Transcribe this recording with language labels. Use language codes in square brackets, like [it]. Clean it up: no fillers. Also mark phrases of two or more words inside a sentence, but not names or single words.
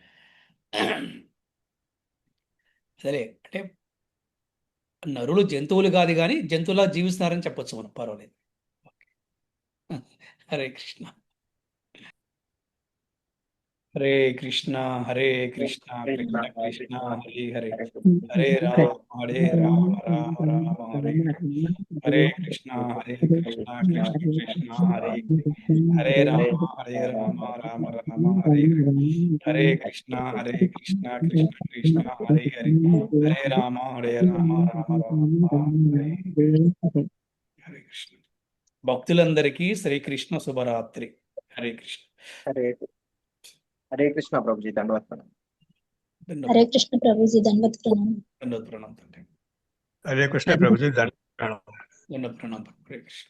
[te] సరే, అంటే నరులు జంతువులు కాదు కానీ జంతువులా జీవిస్తున్నారని చెప్పొచ్చు మనం, పర్వాలేదు. హరే కృష్ణ. [sa] హరే కృష్ణ హరే కృష్ణ కృష్ణ కృష్ణ హరే హరే, హరే రామ రామ రామ హరే హరే కృష్ణ కృష్ణ కృష్ణ హరే హరే రామ రామ రామ హరే హరే కృష్ణ కృష్ణ కృష్ణ హరే హరే, హరే రామ రామ రామ హరే హరే కృష్ణ. [te] భక్తులందరికీ శ్రీకృష్ణ శుభరాత్రి. హరే కృష్ణ. హరే కృష్ణ ప్రభుజీ, దండవత్ ప్రణామం. హరే కృష్ణ ప్రభుజీ, దండవత్ ప్రణామం. దండవత్ ప్రణామం తండ్రి. హరే కృష్ణ ప్రభుజీ, దండవత్ ప్రణామం. హరే కృష్ణ.